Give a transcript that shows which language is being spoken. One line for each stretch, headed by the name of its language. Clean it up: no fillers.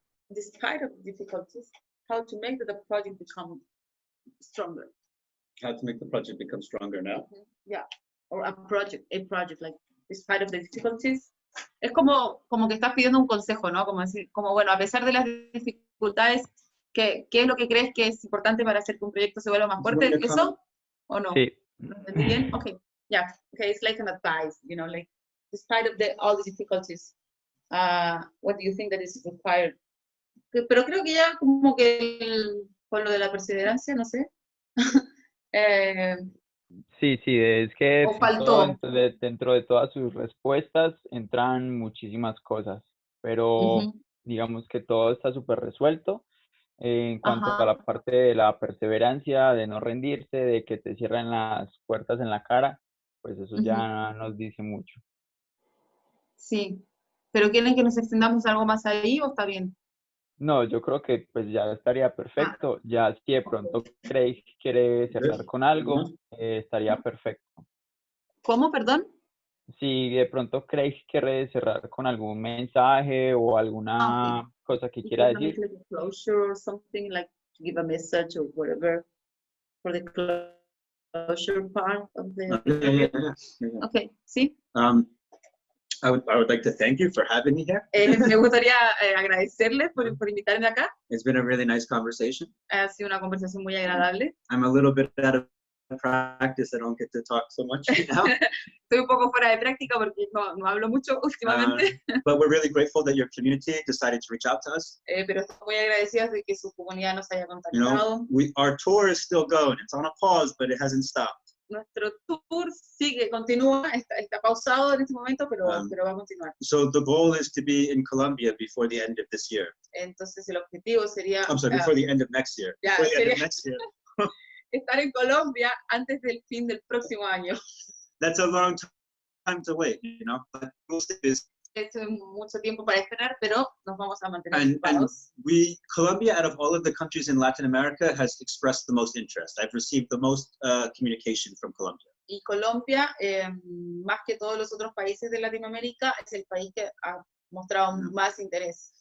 English: Despite of difficulties, how to make the project become stronger? How to make the project become stronger now? Yeah. Or a project like despite of the difficulties.
Spanish: Es como que estás pidiendo un consejo, ¿no? Como decir, bueno, a pesar de las dificultades, ¿qué es lo que crees que es importante para hacer que un proyecto se vuelva más fuerte? ¿Eso? ¿O no? Sí. ¿Lo entendí bien? Okay. Yeah. Okay.
English: It's like an advice, like despite of all the difficulties, what do you think that is required?
Spanish: Pero creo que ya como que con lo de la perseverancia, no sé. Sí, es que ¿O faltó? dentro de todas sus respuestas entran muchísimas cosas, pero digamos que todo está súper resuelto en cuanto a la parte de la perseverancia, de no rendirse, de que te cierren las puertas en la cara, pues eso ya nos dice mucho. Sí, pero ¿quieren que nos extendamos algo más ahí o está bien? No, yo creo que pues ya estaría perfecto. Ya si de pronto Craig quiere cerrar con algo, estaría perfecto. ¿Cómo, perdón? Si de pronto Craig quiere cerrar con algún mensaje o alguna cosa que quiera decir.
English: Like a closure or something, like to give a message or whatever for the closure part of the... Yeah.
Spanish: Okay, sí.
English: I would like to thank you for having me here.
Spanish: Me gustaría agradecerles por invitarme acá.
English: It's been a really nice conversation.
Spanish: Ha sido una conversación muy agradable.
English: I'm a little bit out of practice. I don't get to talk so much now.
Spanish: Estoy un poco fuera de práctica porque no hablo mucho últimamente.
English: But we're really grateful that your community decided to reach out to us.
Spanish: Pero estamos muy agradecidas de que su comunidad nos haya contactado.
English: Our tour is still going. It's on a pause, but it hasn't stopped.
Spanish: Nuestro tour continúa, está pausado en este momento, pero va a continuar.
English: So the goal is to be in Colombia before the end of this year.
Spanish: Entonces el objetivo sería...
English: I'm sorry, before the end of next year. Yeah, before the end of next year.
Spanish: Estar en Colombia antes del fin del próximo año.
English: That's a long time to wait, but most of it is.
Spanish: Es mucho tiempo para esperar, pero nos vamos a mantener ocupados.
English: Colombia, out of all of the countries in Latin America, has expressed the most interest. I've received the most communication from Colombia.
Spanish: Y Colombia, más que todos los otros países de Latinoamérica, es el país que ha mostrado más interés.